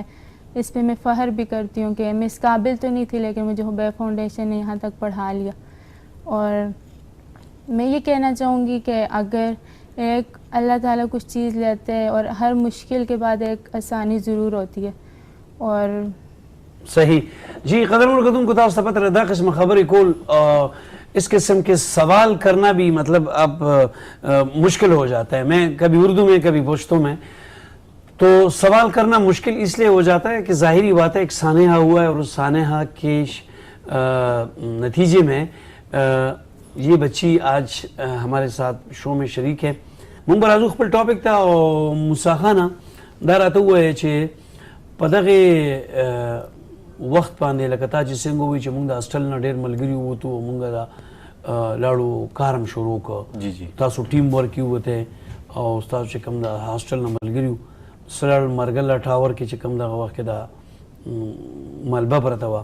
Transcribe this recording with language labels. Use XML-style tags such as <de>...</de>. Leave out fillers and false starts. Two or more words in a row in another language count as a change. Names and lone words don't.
<ur>اس پہ میں فخر بھی کرتی ہوں کہ میں اس قابل تو نہیں تھی لیکن مجھے حبیب فاؤنڈیشن نے یہاں تک پڑھا لیا. اور میں یہ کہنا چاہوں گی کہ اگر ایک اللہ تعالیٰ کچھ چیز لیتے ہیں اور ہر مشکل کے بعد ایک آسانی ضرور ہوتی ہے. اور صحیح جی.</ur> <ps>قدر القدم کو تاسو ته پته دا قسم خبرې کول</ps> <ur>اس قسم کے سوال کرنا بھی مطلب اب مشکل ہو جاتا ہے. میں کبھی اردو میں کبھی پشتو میں تو سوال کرنا مشکل اس لیے ہو جاتا ہے کہ ظاہری بات ہے ایک سانحہ ہوا ہے اور اس سانحہ کے نتیجے میں یہ بچی آج ہمارے ساتھ شو میں شریک ہے.</ur> <ps>مونږ به راځو خپل ټاپک ته او موسی خانه دا راته ووایه چې په دغې وخت باندې لکه تا چې څنګه ووایي چې مونږ د هاسټل نه ډېر ملګري ووتو او مونږ دا لاړو کارم شروع کړ. تاسو</ps> <en>team work</en> <ps>یې وته او ستاسو چې کوم د هاسټل نه ملګري وو سره مرګله ټاور کې چې کوم دغه وخت کې دا ملبه پرته وه.</ps>